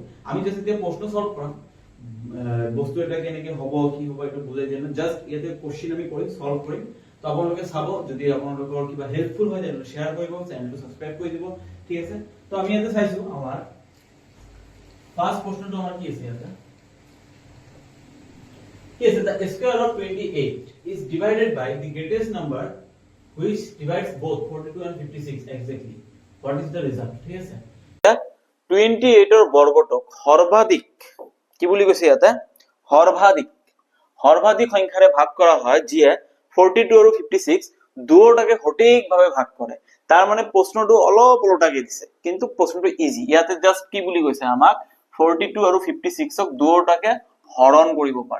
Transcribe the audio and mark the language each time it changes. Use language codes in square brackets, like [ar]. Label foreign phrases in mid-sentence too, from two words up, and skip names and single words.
[as] আমি জাস্ট এতিয়া প্ৰশ্ন সলভ কৰাম, বস্তু এটা কেনেকে হ'ব কি হ'ব এটা বুজাই দিয়া না, জাস্ট ইয়াতে কোশ্চেন আমি কৰিম, সলভ কৰিম। তো আপোনালোকে চাব, যদি আপোনালোকৰ কিবা হেল্পফুল হয় তেন্তে শেয়াৰ কৰিব, চেনেলটো সাবস্ক্ৰাইব কৰি দিব, ঠিক আছে। তো আমি ইয়াতে চাইছো আমাৰ ফাৰ্স্ট প্ৰশ্নটো আমাৰ কি আছে ইয়াতে। [en] Yes, the square of 28 is divided by the greatest number which divides both 42 and 56 exactly. What is the result? [as] ঠিক আছে 28 এর বর্গটক সর্বাধিক কি বুলি কৈছে ইয়াতে সৰ্বাধিক সংখ্যাৰে ভাগ কৰা হয়, যিয়ে 42 আৰু 56 দুয়োটাকে সঠিকভাৱে ভাগ কৰে। তাৰ মানে প্ৰশ্নটো অলপ ওলোটাকে দিছে, কিন্তু প্ৰশ্নটো ইজি। ইয়াতে জাস্ট কি বুলি কৈছে আমাক 42 আৰু 56ক দুয়োটাকে হৰণ কৰিব পাৰে।